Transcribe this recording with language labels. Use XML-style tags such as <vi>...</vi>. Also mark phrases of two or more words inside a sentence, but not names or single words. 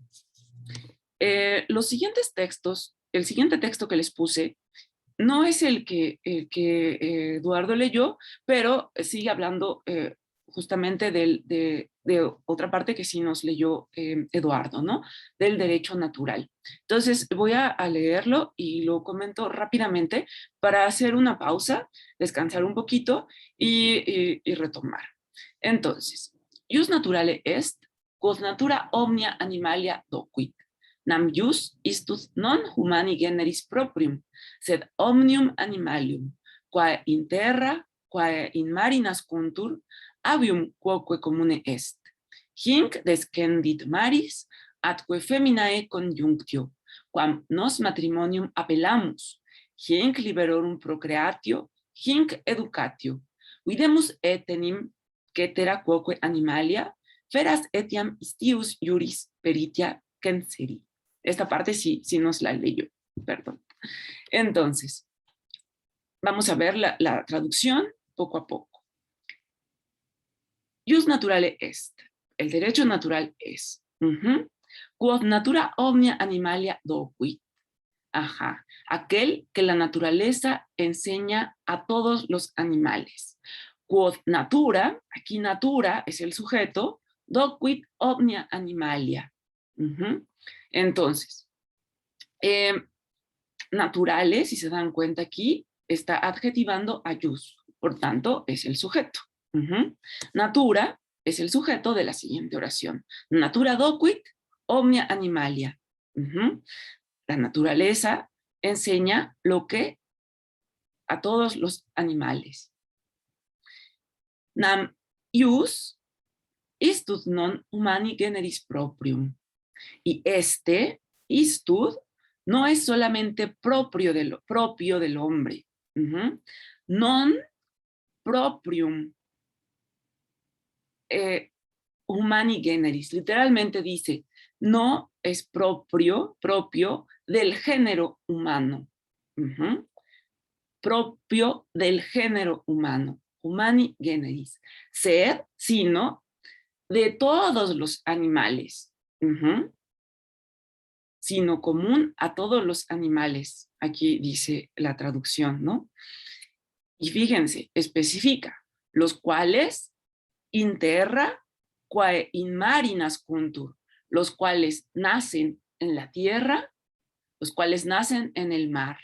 <es>Los siguientes textos, el siguiente texto que les puse, no es el que Eduardo leyó, pero sigue hablando justamente de otra parte que sí nos leyó Eduardo, ¿no? Del derecho natural. Entonces voy a leerlo y lo comento rápidamente para hacer una pausa, descansar un poquito y retomar. Entonces,</es> <la>jus naturale est, quod natura omnia animalia docuit. Nam jus istus non humani generis proprium, sed omnium animalium, quae in terra, quae in mari nascuntur, avium quoque comune est. Hinc descendit maris, atque feminae conjunctio, quam nos matrimonium appellamus, hinc liberorum procreatio, hinc educatio. Videmus etenim cetera quoque animalia, feras etiam istius juris peritia censeri.</la> <es>Esta parte sí nos la leyó, perdón. Entonces, vamos a ver la traducción poco a poco.</es> <la>Jus naturale est.</la> <es>El derecho natural es.</es> <la>Quod natura omnia animalia docuit.</la> <es>Aquel que la naturaleza enseña a todos los animales.</es> <la>Quod natura,</la> <es>aquí natura es el sujeto,</es> <la>docuit omnia animalia.</la> <es>Entonces, naturales, si se dan cuenta aquí, está adjetivando a jus, por tanto, es el sujeto. Natura es el sujeto de la siguiente oración.</es> <la>Natura docuit omnia animalia.</la> <es>La naturaleza enseña lo que a todos los animales.</es> <la>Nam ius istud non humani generis proprium.</la> <es>Y este istud no es solamente propio del hombre.</es> <la>Non proprium humani generis.</la> <es>Literalmente dice, no es propio del género humano. Propio del género humano.</es> <la>Humani generis.</la> <es>Ser, sino de todos los animales. Sino común a todos los animales. Aquí dice la traducción, ¿no? Y fíjense, especifica, los cuales</es> <la>in terra, quae in mari nascuntur,</la> <es>los cuales nacen en la tierra, los cuales nacen en el mar.</es>